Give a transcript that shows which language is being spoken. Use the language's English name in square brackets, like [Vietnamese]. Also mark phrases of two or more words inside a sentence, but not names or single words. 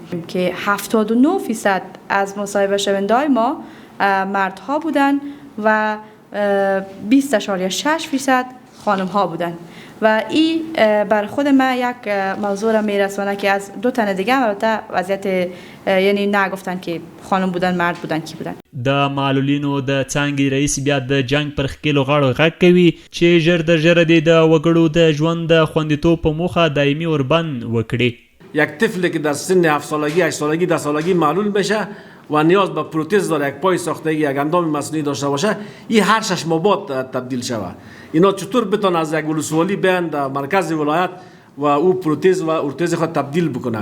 [Persian] که 79% از مصاحبه شونده‌های ما مردها بودن و 20.6% خانم ها بودن و این بر خود ما یک موضوع را میرسونه که از دو تن دیگه البته وضعیت یعنی نگفتن که خانم بودن مرد بودن کی بودن. [Pashto] د معلولینو د څانګې رئیس بیا د جنگ پر خکیلو غاړو غږ کوي چې ژر د ژره د وګړو د ژوند د خوندیتوب په موخه دایمي اوربند وکړي. [Persian] یک طفلی که در سن 7 سالگی 8 سالگی 10 سالگی معلول بشه و نیاز به پروتز داره، یک پای ساختگی، یک اندام مصنوعی داشته باشه، این هر 6 ماه بعد تبدیل شود. اینا چطور بتون از یک ولسوالی بیان در مرکز ولایت و او پروتز و ارتز خود تبدیل بکنه؟